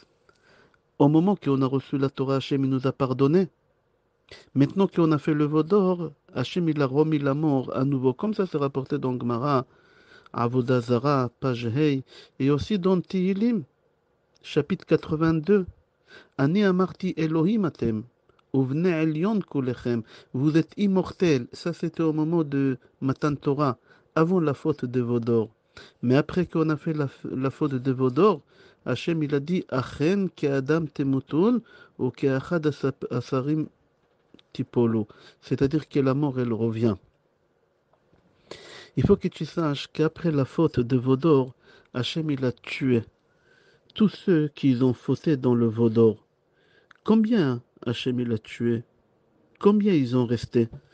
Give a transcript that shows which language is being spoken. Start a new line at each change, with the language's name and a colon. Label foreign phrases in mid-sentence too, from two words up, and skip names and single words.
French: Au moment qu'on a reçu la Torah, Hachem il nous a pardonné. Maintenant qu'on a fait le veau d'or, Hachem il a remis la mort à nouveau. Comme ça c'est rapporté dans Gemara, Avodah Zara, page Hey, et aussi dans Tehillim, chapitre 82.
Hebrew: אני אמרתי אלהים אתם, ובני עליון כלכם.
French: Vous êtes immortels. Ça c'était au moment de
Hebrew: מתן תורה,
French: avant la faute de Vaudor. Mais après qu'on a fait la faute de Vaudor, Hachem il a dit
Hebrew: אכן כאדם תמותון וכאחד השרים תפולו.
French: C'est-à-dire que la mort elle revient. Il faut que tu saches qu'après la faute de Vaudor, Hachem il a tué tous ceux qui ont fauté dans le Vaudor. Combien Hachem il a tué? Combien ils ont resté?